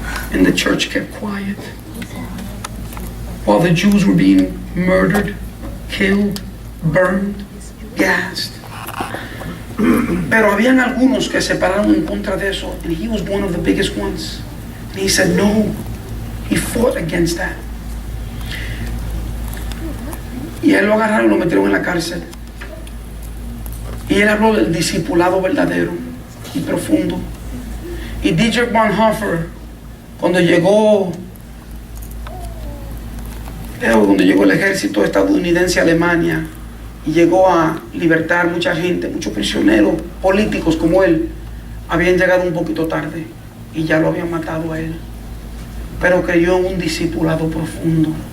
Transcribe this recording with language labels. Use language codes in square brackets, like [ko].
[en] And the church kept quiet while the Jews were being murdered, killed, burned, gassed. [es] Pero habían algunos que se pararon en contra de eso, [en] and he was one of the biggest ones. And he said no. He fought against that. [es] Y a él lo agarraron y lo metieron en la cárcel. Y él habló del discipulado verdadero y profundo. Y Dietrich Bonhoeffer, cuando llegó el ejército estadounidense a Alemania y llegó a libertar mucha gente, muchos prisioneros políticos como él, habían llegado un poquito tarde y ya lo habían matado a él, pero creyó en un discipulado profundo.